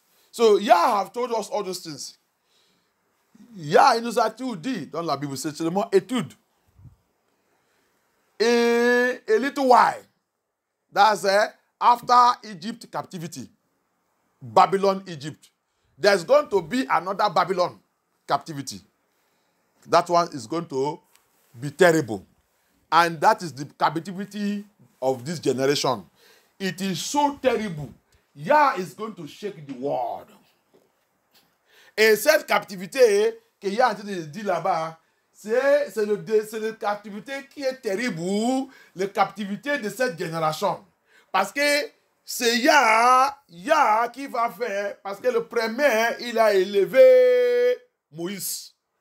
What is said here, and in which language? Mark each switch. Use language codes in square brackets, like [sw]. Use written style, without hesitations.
[en] So, Yah have told us all those things. [fr] Yah, il nous a tout dit dans la Bible. C'est seulement étude. [en] A little while. That's after Egypt captivity. Babylon, Egypt. There's going to be another Babylon captivity. That one is going to be terrible. And that is the captivity of this generation. It is so terrible. Yah is going to shake the world. [fr] Et cette captivité que Yah est en train de dire là-bas, c'est la captivité qui est terrible, la captivité de cette génération. Parce que c'est Yah qui va faire, parce que le premier, il a élevé Moïse.